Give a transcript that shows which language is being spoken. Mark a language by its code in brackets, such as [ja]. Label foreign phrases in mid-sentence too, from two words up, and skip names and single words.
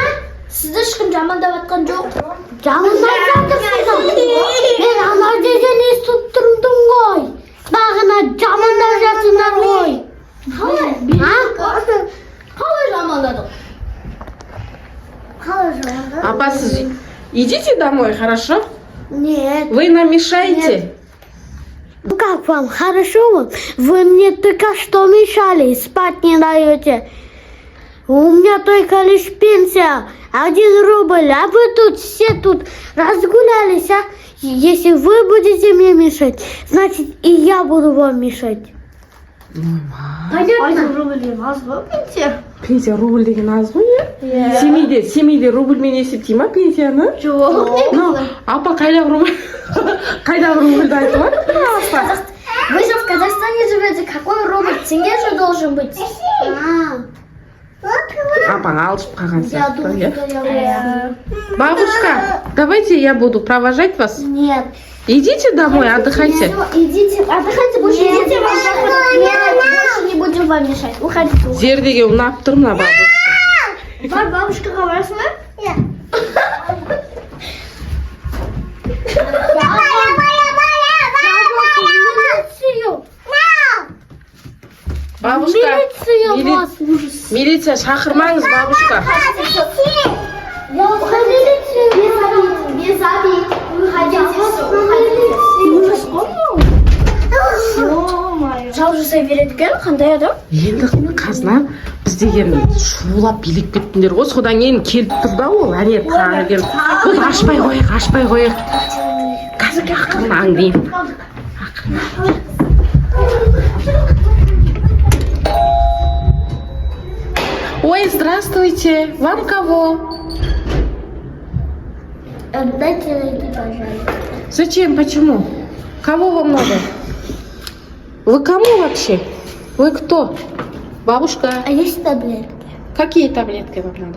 [kk] Сізді ешкім жамандап жатқан жоқ. Жамандап жатырсыңдар. Мен ана жерден естіп тұрдым ғой. Бағана жамандап жатсыңдар ғой. Қалай жамандадық? Қалай жамандадың? Апа, сіз [ru] идите домой, хорошо? Нет. Вы нам мешаете? Ну как вам, хорошо вам? Вы мне только что мешали, спать не даете. У меня только лишь пенсия, 1 рубль, а вы тут все тут разгулялись, а? Если вы будете мне мешать, значит и я буду вам мешать. Понятно. [kk] Рубль аз ба пенсия? Пенсия рубль деген аз ғой, иә? Семейде рубльмен есептей ма пенсияны? Жоқ. Ну, апа, қайдағы рубль? Қайдағы рубльді айтып отыр? [ru] Вы же в Казахстане живете, какой рубль? Тенге же должен быть. [kk] Апаң алшып қалған [ru] Я [kk] сияқты, [ru] думаю, [kk] иә? [ru] что я Бабушка, давайте я буду провожать вас. Нет. Идите домой, отдыхайте. Идите, отдыхайте, больше идите, вам больше не будем вам мешать. Уходите. [kk] Жер деген ұнап тұр мына бабушка. Бар бабушкаға барасың ба? Бабушка, милиция шақырмаңыз, бабушка. [ru] Без обид. Уходите, все, уходите. [kk] Жау жасай береді екен, қандай адам? Енді қазына біз деген шулап билеп кеттіңдер ғой, содан кейін келіп тұр да ол, әне қағылген. Көз ашпай қойық. Қазір ақырын аңдайын. Ой, [ru] здравствуйте, вам кого? Отдайте найти, пожалуйста. Зачем, почему? Кого вам надо? Вы кому вообще? Вы кто? Бабушка? А есть таблетки? Какие таблетки вам надо?